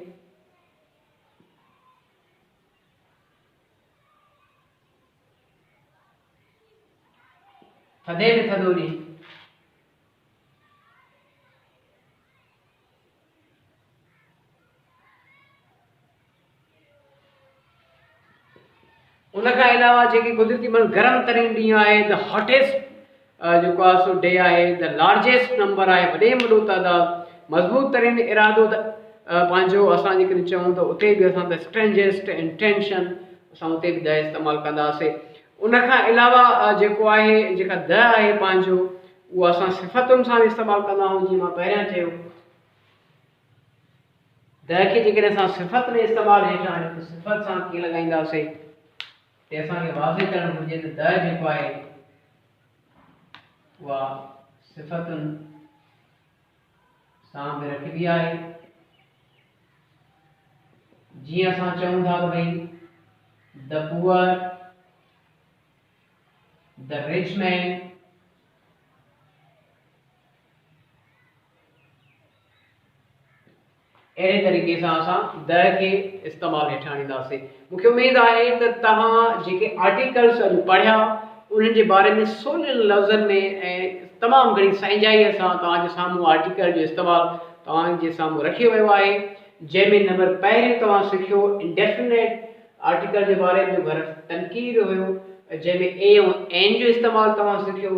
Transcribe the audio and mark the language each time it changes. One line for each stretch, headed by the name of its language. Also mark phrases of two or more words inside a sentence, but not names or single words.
Sindhi: थधे में थधो ॾींहुं, उन खां अलावा जेके कुदरती गरम तरीन ॾींहुं आहे
English: the hottest
Sindhi: जेको आहे सो डे आहे,
English: the largest number
Sindhi: आहे, वॾे में वॾो तइदादु, मज़बूत तरीन इरादो पंहिंजो असां जेकॾहिं चऊं त उते बि असां
English: the strongest intention
Sindhi: असां उते बि द इस्तेमालु कंदासीं। उन खां अलावा जेको आहे जेका द आहे पंहिंजो उहो असां सिफ़तुनि सां बि इस्तेमालु कंदा आहियूं। जीअं मां पहिरियां चयो द खे जेकॾहिं असां सिफ़त में इस्तेमालु हेठि आहियूं त सिफ़त सां कीअं लॻाईंदासीं, ते असांखे वाज़िह करणु घुरिजे त द जेको आहे उहा सिफ़तुनि सां बि रखिबी आहे। जीअं असां चऊं था त भई
English: the poor, the rich man,
Sindhi: अहिड़े तरीक़े सां असां द खे इस्तेमालु हेठि आणींदासीं। मूंखे उमेद आहे त तव्हां जेके आर्टिकल्स अॼु पढ़िया उन्हनि जे बारे में सोलनि लफ़्ज़नि में ऐं तमामु घणी सहिजाईअ सां तव्हांजे साम्हूं आर्टिकल जो इस्तेमालु तव्हांजे साम्हूं रखियो वियो आहे, जंहिंमें नंबर पहिरियों तव्हां सिखियो
English: indefinite article
Sindhi: जे बारे में, घर तनक़ीद हुयो, जंहिंमें ए ऐं एन जो इस्तेमालु तव्हां सिखियो।